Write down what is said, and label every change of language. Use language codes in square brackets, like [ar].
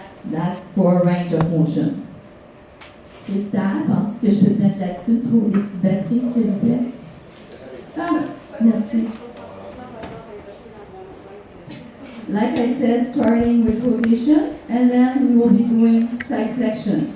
[en] That's for range of motion. [fr] Christelle, penses-tu que je peux te mettre là-dessus, trouver des petites batteries, s'il vous plaît? Ah, merci. [en] Like I said, starting with rotation, and then we will be doing side flexion.